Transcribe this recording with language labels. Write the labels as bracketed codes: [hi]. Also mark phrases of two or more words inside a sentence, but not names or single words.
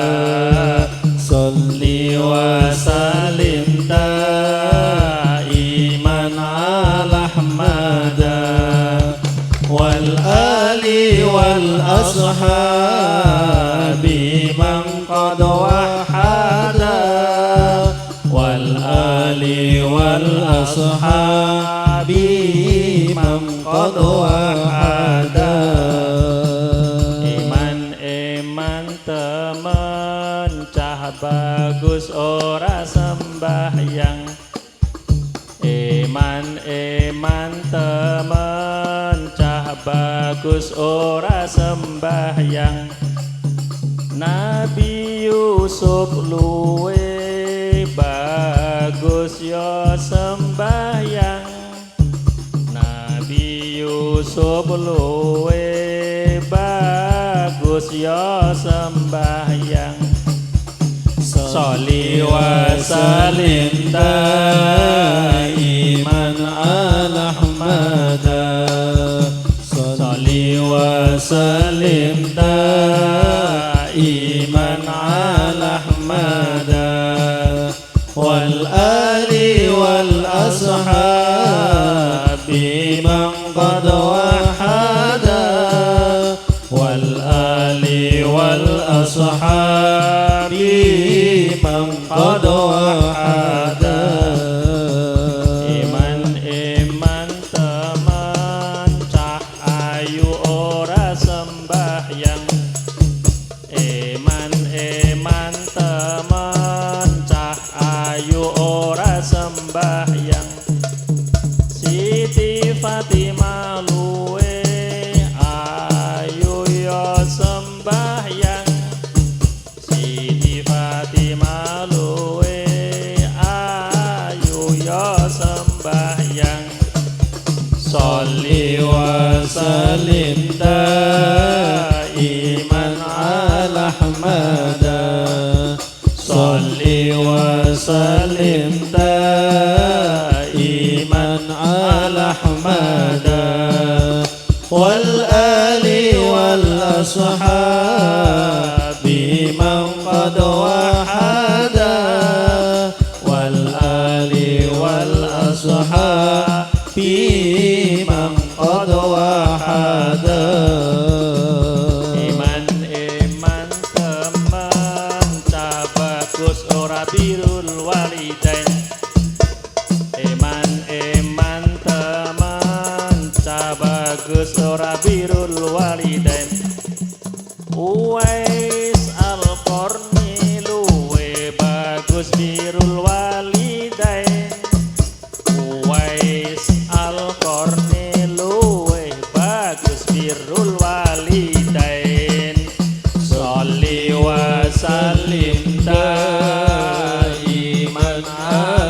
[ar] صل وسلم دائما على أحمد والآل والأصحاب من قد وحدا والآل والأصحاب من قد وحدا. [jv] Iman temen cah bagus ora sembahyang. Iman temen cah bagus ora sembahyang. Nabi Yusuf luwe bagus yo sembahyang. Nabi Yusuf luwe bagus yo sembahyang. [ar] صل وسلم دائما على أحمد. صل وسلم دائما على أحمد والآل والأصحاب من قد وحدا والآل والأصحاب من قد وحدا. [jv] Iman teman cah ayu ora sembahyang. Iman teman cah ayu ora sembahyang. Siti Fatimah luwe ayu yo sembahyang. Siti Fatimah luwe ayu yo sembahyang. [ar] صل وسلم دائما على أحمد. صل وسلم دائما على أحمد والآل والأصحاب من قد وحدا والآل والأصحاب من قد وحدا. [jv] Iman teman cah bagus ora [ar] بر الوالدين. [jv] Iman teman cah bagus ora [ar] بر الوالدين. [jv] Uwais Al-Qarni luwe bagus [ar] بر الوالدين. [jv] Uwais Al-Qarni luwe bagus [ar] بر الوالدين. صل وسلم دائما